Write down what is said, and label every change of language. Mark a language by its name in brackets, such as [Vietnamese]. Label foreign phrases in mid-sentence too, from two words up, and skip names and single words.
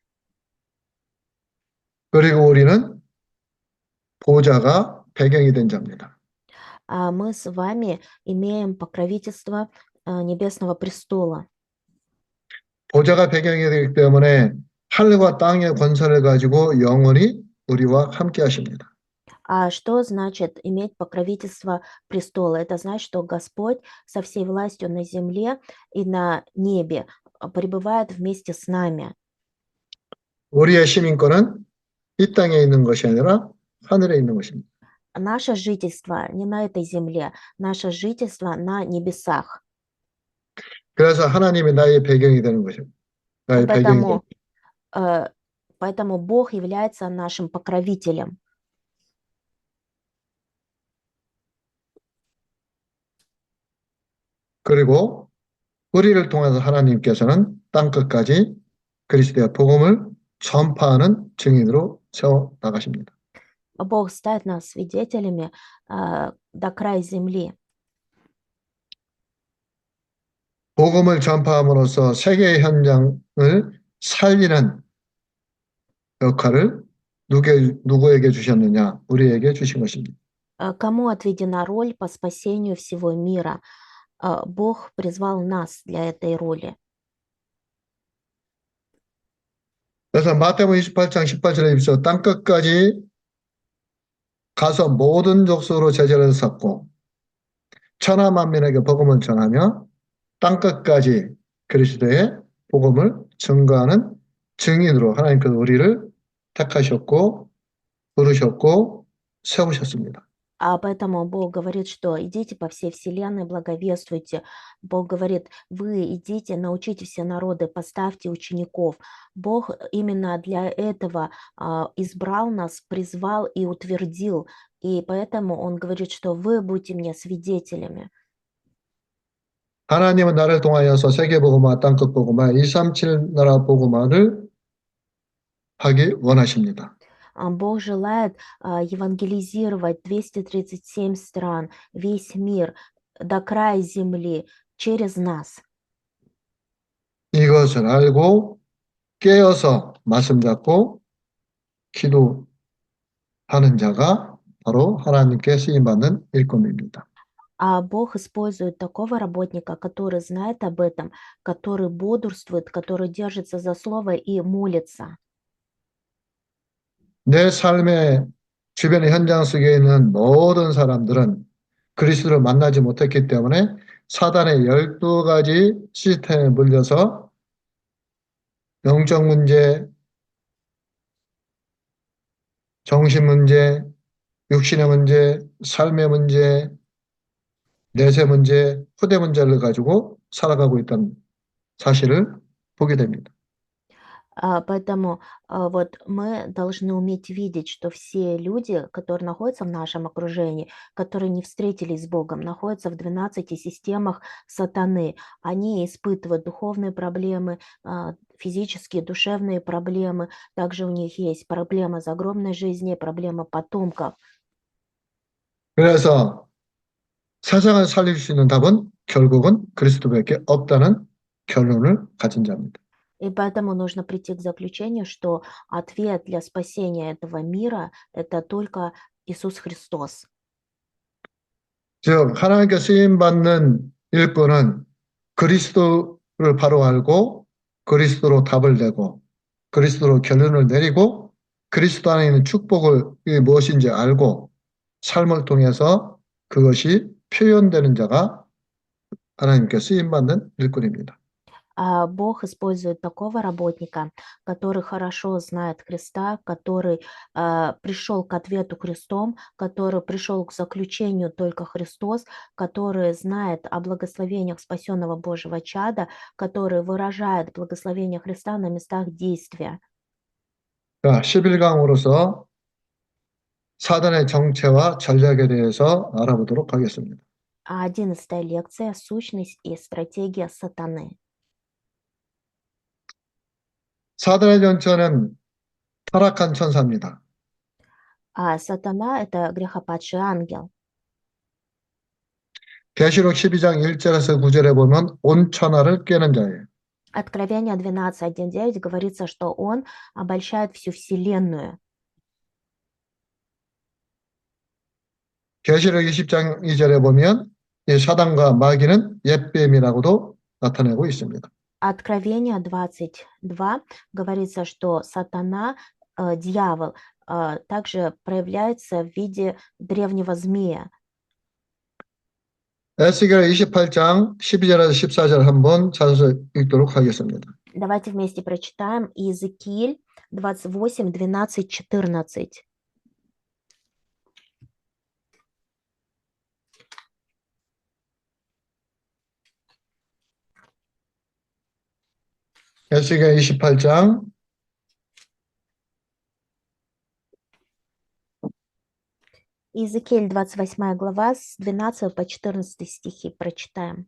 [Korean] 그리고 우리는 보좌가 배경이 된 자입니다. [Russian] А мы с вами имеем покровительство Небесного престола. [Korean] 보좌가 배경이 되기 때문에 하늘과 땅의 권세를 가지고 영원히 우리와 함께 하십니다. [Russian] А что значит иметь покровительство престола? Это значит, что Господь со всей властью на земле и на небе пребывает вместе с нами. [Korean] 우리의 시민권은 이 땅에 있는 것이 아니라 하늘에 있는 것입니다. [Russian] Наше жительство не на этой земле, наше жительство на небесах. [Korean] 그래서 하나님이 나의 배경이 되는 것입니다. 나의 배경이 되는 [Russian] Поэтому, э, поэтому Бог является нашим покровителем. [Korean] 그리고 우리를 통해서 하나님께서는 땅끝까지 그리스도의 복음을 전파하는 증인으로 세워 나가십니다. [Russian] Бог ставит нас свидетелями до края земли. [Korean] 복음을 전파함으로써 세계 현장을 살리는 역할을 누구에게 주셨느냐? 우리에게 주신 것입니다. [Russian] Кому отведена роль по спасению всего мира? Бог призвал нас для этой роли. [Korean] 그래서 마태복음 28장 18절에 비춰 땅끝까지 가서 모든 족속으로 제자를 삼고 천하 만민에게 복음을 전하며 땅끝까지 그리스도의 복음을 증거하는 증인으로 하나님께서 우리를 택하셨고 부르셨고 세우셨습니다. [Russian] А поэтому Бог говорит, что идите по всей вселенной, благовествуйте. Бог говорит, вы идите, научите все народы, поставьте учеников. Бог именно для этого избрал нас, призвал и утвердил. И поэтому Он говорит, что вы будете мне свидетелями. [Korean] 하나님은 나를 통하여서 세계복음화, 땅끝 복음화, 237 나라 복음화를 하기 원하십니다. [Russian] Бог желает евангелизировать 237 стран, весь мир, до края земли, через нас. [Korean] 이것을 알고 깨어서 말씀 잡고 기도하는 자가 바로 하나님께 쓰임받는 일꾼입니다. [Russian] А Бог использует такого работника, который знает об этом, который бодрствует, который держится за слово и молится. [Korean] 내 삶의 주변의 현장 속에 있는 모든 사람들은 그리스도를 만나지 못했기 때문에 사단의 12가지 시스템에 물려서 영적 문제, 정신 문제, 육신의 문제, 삶의 문제, 내세 문제, 후대 문제를 가지고 살아가고 있다는 사실을 보게 됩니다. [Russian] Поэтому вот мы должны уметь видеть, что все люди, которые находятся в нашем окружении, которые не встретились с Богом, находятся в 12 системах сатаны. Они испытывают духовные проблемы, физические, душевные проблемы. Также у них есть проблема загробной жизни, проблема потомков. [Korean] 그래서 세상을 살릴 수 있는 답은 결국은 그리스도밖에 없다는 결론을 가진 자입니다. [Russian] И поэтому нужно прийти к заключению, что ответ для спасения этого мира– это только Иисус Христос. [Korean] 즉, 하나님께 쓰임받는 일꾼은 그리스도를 바로 알고 그리스도로 답을 내고 그리스도로 결론을 내리고 그리스도 안에 있는 축복을 이게 무엇인지 알고 삶을 통해서 그것이 표현되는 자가 하나님께 쓰임받는 일꾼입니다. [Russian] Бог использует такого работника, который хорошо знает Христа, который пришел к ответу Христом, который пришел к заключению только Христос, который знает о благословениях спасенного Божьего чада, который выражает благословение Христа на местах действия. [Korean] 자, 11강으로서 사단의 정체와 전략에 대해서 알아보도록 하겠습니다. [Russian] 11 лекция «Сущность и стратегия сатаны». [Korean] 사단의 정체는 타락한 천사입니다. [Russian] Сатана– это грехопадший ангел. [Korean] 계시록 12장 1절에서 9절에 보면 온 천하를 깨는 자예요. [Russian] Откровение 12:1-9 говорится, что он обольщает всю вселенную. [Korean] 계시록 20장 2절에 보면 이 사단과 마귀는 옛뱀이라고도 나타내고 있습니다. [Russian] Откровение 22 говорится, что сатана, дьявол, также проявляется в виде древнего змея. [Korean] 에스겔 28장 12절에서 14절 한번 찾아서 읽도록 하겠습니다. [Russian] Давайте вместе прочитаем Иезекииль 28, 12, 14. [Korean] 에스겔 28장 [Russian] Иезекииль 28 глава с 12 по 14 стихи прочитаем.